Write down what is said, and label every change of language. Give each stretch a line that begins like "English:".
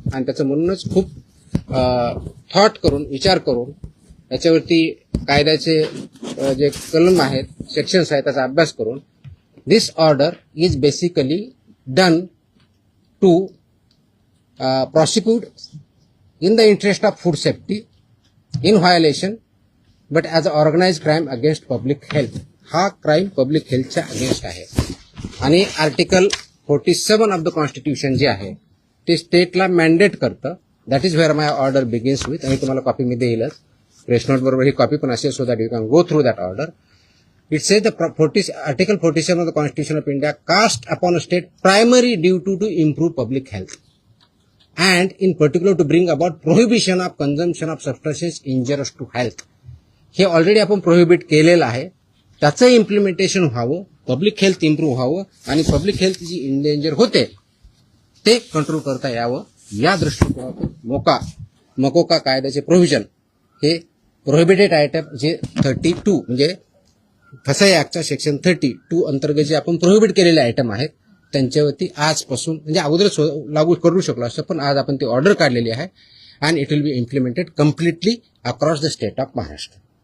Marathi: आणि त्याचं म्हणूनच खूप थॉट करून विचार करून याच्यावरती कायद्याचे जे कलम आहेत, सेक्शन्स आहेत त्याचा अभ्यास करून
English: This order is basically done to prosecute in the interest of food safety in violation but as an organized crime against public health.
Marathi: हा क्राईम पब्लिक हेल्थच्या अगेन्स्ट आहे. आणि आर्टिकल 47 ऑफ द कॉन्स्टिट्यूशन जे आहे ते स्टेटला मॅन्डेट करतं.
English: That is where my order begins with.
Marathi: आणि तुम्हाला copy मी देईलच, press note बरोबर ही कॉपी पण असेल
English: So that you can go through that order. It says Article 47 of the Constitution of India cast upon a state primary duty to improve public health and in particular to bring about prohibition of consumption of substances injurious to health.
Marathi: हे already आपण prohibit केलेलं आहे. त्याचं implementation व्हावं, public health improve व्हावं आणि public health जी endanger होते ते कंट्रोल करता यावं या दृष्टिकोनातून मकोका कायद्याचे प्रोव्हिजन हे प्रोहिबिटेड आयटम जे 32 म्हणजे फसाई ऍक्टच्या सेक्शन 32 अंतर्गत जे आपण प्रोहिबिट केलेले आयटम आहेत त्यांच्यावरती आजपासून म्हणजे अगोदरच लागू करू शकलो असतं पण आज आपण ती ऑर्डर काढलेली आहे
English: And it will be implemented completely across the state of Maharashtra.